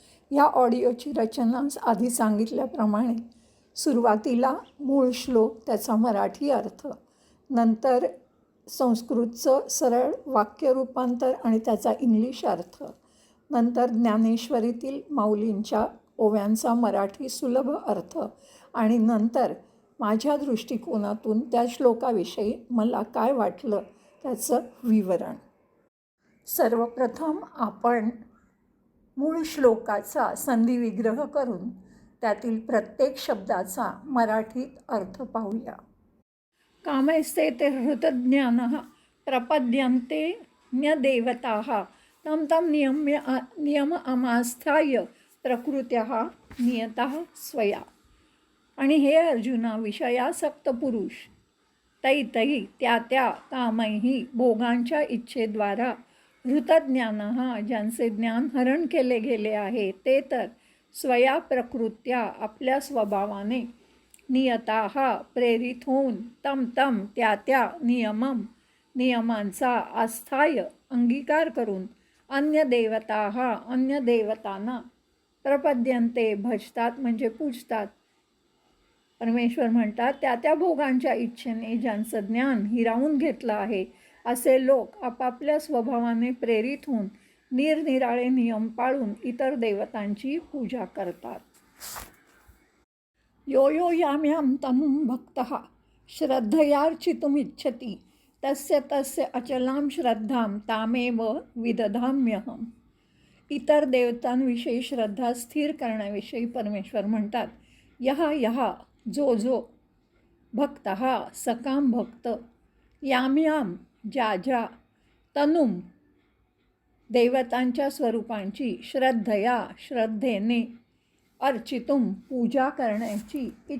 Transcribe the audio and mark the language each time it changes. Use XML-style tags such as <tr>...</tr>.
<mr>या ऑडिओची रचना आधी सांगितल्याप्रमाणे सुरुवातीला मूळ श्लोक, त्याचा मराठी अर्थ, नंतर संस्कृतचं सरळ वाक्य रूपांतर आणि त्याचा इंग्लिश अर्थ, नंतर ज्ञानेश्वरीतील माऊलींच्या ओव्यांचा मराठी सुलभ अर्थ आणि नंतर माझ्या दृष्टिकोनातून त्या श्लोकाविषयी मला काय वाटलं त्याचं विवरण. सर्वप्रथम आपण मूळ श्लोकाचा संधिविग्रह करून त्यातील प्रत्येक शब्दाचा मराठीत अर्थ पाहूया.</mr> <sa>कामैस्ते ते हृतज्ञानः प्रपद्यन्ते न्यदेवताः तं तं नियम अमास्थाय प्रकृत्याः नियतः स्वया.</sa> <mr>आणि हे अर्जुना, विषयासक्त पुरुष तै त्या कामैही भोगांच्या इच्छेद्वारा हृतज्ञानः, ज्यांचे ज्ञान हरण केले गेले आहे, ते तर स्वया प्रकृत्या, आपल्या स्वभावाने, नियताः, प्रेरित होऊन, तम त्या नियमांचा आस्थाय, अंगीकार करून, अन्य देवतांना प्रपद्यन्ते, भजतात म्हणजे पूजतात. परमेश्वर म्हणतात, त्या भोगांच्या इच्छेने ज्यांचं ज्ञान हिरावून घेतलं आहे, असे लोक आपापल्या स्वभावाने प्रेरित होऊन निरनिराळे नियम पाळून इतर देवतांची पूजा करतात.</mr> <sa>यो याम्यां तनुं भक्तः श्रद्धयार्चितुमिच्छति तस्य अचलां श्रद्धां तामेव विदधाम्यहम्.</sa> <mr>इतर देवतांविषयी श्रद्धा स्थिर करण्याविषयी परमेश्वर म्हणतात, यहा जो भक्त, सकाम भक्त, याम ज्या तनुम, देवतांच्या स्वरूपांची, श्रद्धेने, अर्चितुम, पूजा करण्याची,</mr>